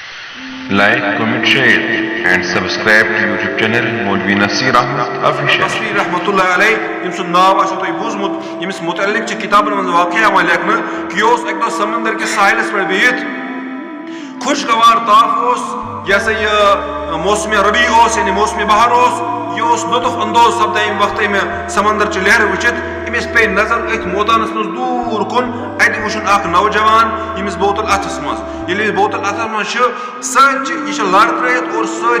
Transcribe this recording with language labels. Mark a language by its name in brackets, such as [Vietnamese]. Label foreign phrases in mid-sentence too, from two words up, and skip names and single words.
[English] Like, comment, share and subscribe to YouTube channel Maulvi Nasir Ahmed Official. [Kashmiri] بصری [Arabic] رحمۃ اللہ علیہ [Kashmiri] یم سن ناو آسو تۄہہِ بوٗزمُت ییٚمِس متعلق چھِ کتابن منٛز واقعہ یِوان لیکھنہٕ کہِ یہِ اوس اَکہِ دۄہ سمندر کِس ساحلس پٮ۪ٹھ بِہِتھ خوشگوار تاپھ اوس یہ ہسا یہ موسم ربیع اوس یعنی موسم بہار اوس یہ اوس لطف اندوز سپدان ییٚمہِ وقتہٕ أمۍ سمندر چہِ لہرٕ وٕچھِتھ أمِس پیٚیہِ نظر أتھۍ مٲدانس منٛز دوٗر کُن اَتہِ وٕچھُن اکھ نوجوان ییٚمِس بوتل اتھس منٛز ییٚلہِ أمِس بوتل اتھس منٛز چھِ سۭتۍ چھِ یہِ چھِ لارٕ ترٲیِتھ اور سۭتۍ چھِ